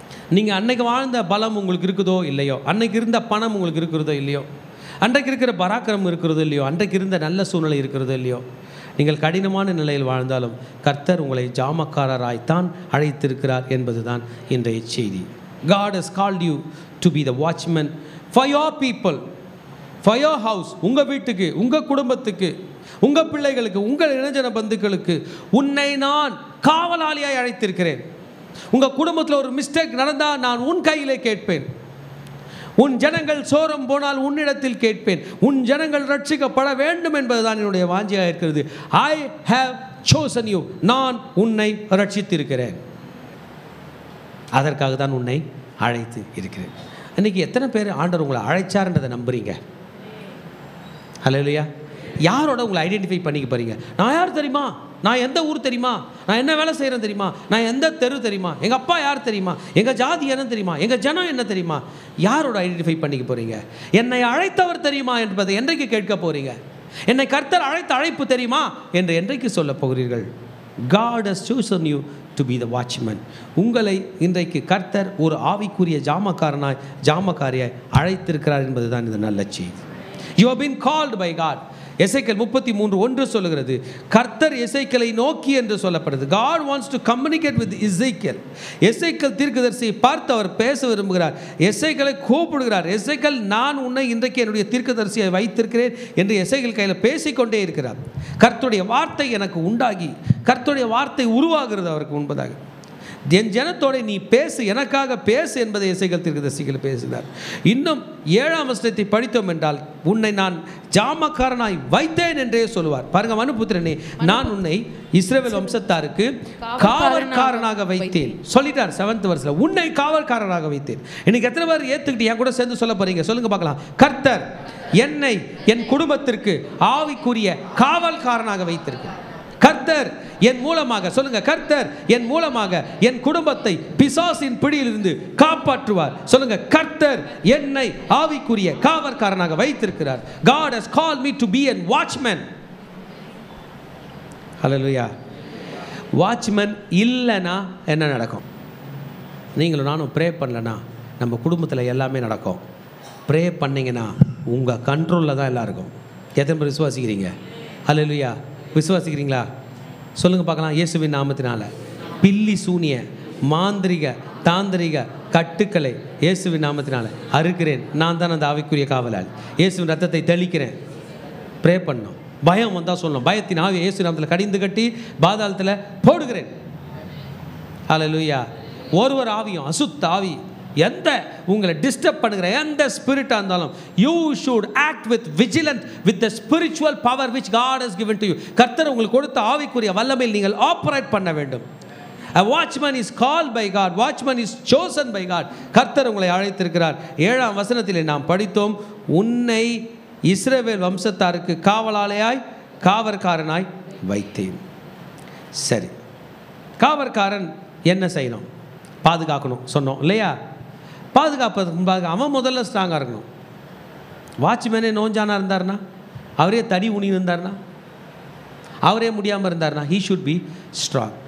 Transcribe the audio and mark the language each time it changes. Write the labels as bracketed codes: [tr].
[ta] நீங்கள் அன்னைக்கு வாழ்ந்த பலம் உங்களுக்கு இருக்குதோ இல்லையோ, அன்னைக்கு இருந்த பணம் உங்களுக்கு இருக்கிறதோ இல்லையோ, அன்றைக்கு இருக்கிற பராக்கிரமம் இருக்கிறதோ இல்லையோ, அன்றைக்கு இருந்த நல்ல சூழ்நிலை இருக்கிறதோ இல்லையோ, நீங்கள் கடினமான நிலையில் வாழ்ந்தாலும் கர்த்தர் உங்களை ஜாமக்காரராய்த்தான் அழைத்திருக்கிறார் என்பது தான் இன்றைய செய்தி. [en] God has called you to be the watchman for your people, for your house. [ta] உங்கள் வீட்டுக்கு, உங்கள் குடும்பத்துக்கு, உங்கள் பிள்ளைகளுக்கு, உங்கள் இனஜன பந்துக்களுக்கு உன்னை நான் காவலாளியாய் அழைத்திருக்கிறேன். உங்கள் குடும்பத்தில் ஒரு மிஸ்டேக் நடந்தால் நான் உன் கையிலே கேட்பேன். உன் ஜனங்கள் சோரம் போனால் உன்னிடத்தில் கேட்பேன். உன் ஜனங்கள் ரட்சிக்கப்பட வேண்டும் என்பதுதான் என்னுடைய வாஞ்சியாக இருக்கிறது. [en] I have chosen you. [ta] நான் உன்னை ரட்சித்திருக்கிறேன். அதற்காக தான் உன்னை அழைத்து இருக்கிறேன். இன்னைக்கு எத்தனை பேர் ஆண்டவர் உங்களை அழைச்சார்ன்றதை நம்புறீங்க? ஹல்லேலூயா. யாரோட உங்களை ஐடென்டிஃபை பண்ணிக்க போறீங்க? நான் யார் தெரியுமா? நான் எந்த ஊர் தெரியுமா? நான் என்ன வேலை செய்கிறேன் தெரியுமா? நான் எந்த தெரு தெரியுமா? எங்கள் அப்பா யார் தெரியுமா? எங்கள் ஜாதி என்ன தெரியுமா? எங்கள் ஜனம் என்ன தெரியுமா? யாரோட ஐடென்டிஃபை பண்ணிக்க போகிறீங்க? என்னை அழைத்தவர் தெரியுமா என்பதை என்றைக்கு கேட்க போகிறீங்க? என்னை கர்த்தர் அழைத்த அழைப்பு தெரியுமா என்று என்றைக்கு சொல்ல போகிறீர்கள்? [en] God has chosen you to be the watchman. [ta] உங்களை இன்றைக்கு கர்த்தர் ஒரு ஆவிக்குரிய ஜாமக்காரியாய் அழைத்திருக்கிறார் என்பது தான் இந்த நல்ல செய்தி. [en] You have been called by God. [ta] எசேக்கியேல் 33:1 சொல்லுகிறது, கர்த்தர் எசேக்கியேலை நோக்கி என்று சொல்லப்படுது. [en] God wants to communicate with Ezekiel. [ta] எசேக்கியேல் தீர்க்கதரிசியை பார்த்து அவர் பேச விரும்புகிறார். எசேக்கியேலை கூப்பிடுகிறார். எசேக்கியேல், நான் உன்னை இன்றைக்கு என்னுடைய தீர்க்கதரிசியை வைத்திருக்கிறேன் என்று எசேக்கியேல் கையில் பேசிக்கொண்டே இருக்கிறார். கர்த்தருடைய வார்த்தை எனக்கு உண்டாகி, கர்த்தருடைய வார்த்தை உருவாகிறது அவருக்கு முன்பதாக. என் ஜனத்தோட நீ பேசு, எனக்காக பேசு என்பதை எசேக்கியேல் தீர்க்கதரிசிகள் பேசினார். இன்னும் 7ஆம் வசனத்தை படித்தோம் என்றால், உன்னை நான் ஜாமக்காரனாய் வைத்தேன் என்றே சொல்லுவார். பாருங்க, மனுபுத்திரனே, நான் உன்னை இஸ்ரவேல் வம்சத்தாருக்கு காவற்காரனாக வைத்தேன் சொல்லிட்டார். 7th verse, உன்னை காவற்காரனாக வைத்தேன். இன்னைக்கு எத்தனை பேர் ஏத்துக்கிட்டு என் கூட சேர்ந்து சொல்ல போறீங்க? சொல்லுங்க பார்க்கலாம். கர்த்தர் என்னை என் குடும்பத்திற்கு ஆவிக்குரிய காவல்காரனாக வைத்திருக்கிறார். கர்த்தர் என் மூலமாக, சொல்லுங்க, கர்த்தர் என் மூலமாக என் குடும்பத்தை பிசாசின் பிடியிலிருந்து காப்பாற்றுவார். சொல்லுங்க, கர்த்தர் என்னை ஆவிக்குரிய காவற்காரனாக வைத்திருக்கிறார். [en] God has called me to be a watchman. [ta] Hallelujah. Watchman இல்லைன்னா என்ன நடக்கும்? நீங்களும் நானும் ப்ரே பண்ணலன்னா நம்ம குடும்பத்தில் எல்லாமே நடக்கும். ப்ரே பண்ணிங்கன்னா உங்கள் கண்ட்ரோலில் தான் எல்லாம் இருக்கும். எத்தனை பேர் விசுவாசிக்கிறீங்க? ஹல்லேலூயா. விசுவாசிக்கிறீங்களா? சொல்லுங்க பார்க்கலாம். இயேசுவின் நாமத்தினால பில்லி சூனிய மாந்திரிக தாந்திரிக கட்டுக்களை இயேசுவின் நாமத்தினால அறுக்கிறேன். நான் தான் அந்த ஆவிக்குரிய காவலாளி. இயேசுவின் ரத்தத்தை தெளிக்கிறேன். ப்ரே பண்ணோம். பயம் வந்தால் சொல்லணும், பயத்தின் ஆவி இயேசு நாமத்தில் கடிந்து கட்டி பாதாளத்தில் போடுகிறேன். ஹல்லேலூயா. ஒருவர் ஆவியும் அசுத்த ஆவி எந்த உங்களை டிஸ்டர்ப் பண்ணுகிற எந்த ஸ்பிரிட்டாக இருந்தாலும், [en] You should act with vigilant with the spiritual power which God has given to you. [ta] கர்த்தர் உங்களுக்கு கொடுத்த ஆவிக்குரிய வல்லமையில் நீங்கள் ஆப்பரேட் பண்ண வேண்டும். [en] A watchman is called by God. Watchman is chosen by God. [ta] கர்த்தர் உங்களை அழைத்திருக்கிறார். 7ஆம் வசனத்திலே நாம் படித்தோம், உன்னை இஸ்ரவேல் வம்சத்தாருக்கு காவற்காரனாய் வைத்தேன். சரி, காவற்காரன் என்ன செய்யணும்? பாதுகாக்கணும் சொன்னோம் இல்லையா? பாதுகாப்பதற்கு முன்பாக அவன் முதல்ல ஸ்ட்ராங்காக இருக்கணும். வாட்ச்மேனே நோஞ்சானா இருந்தார்னா, அவரே தடி உணி இருந்தார்னா, அவரே முடியாமல் இருந்தார்னா, [en] he should be strong.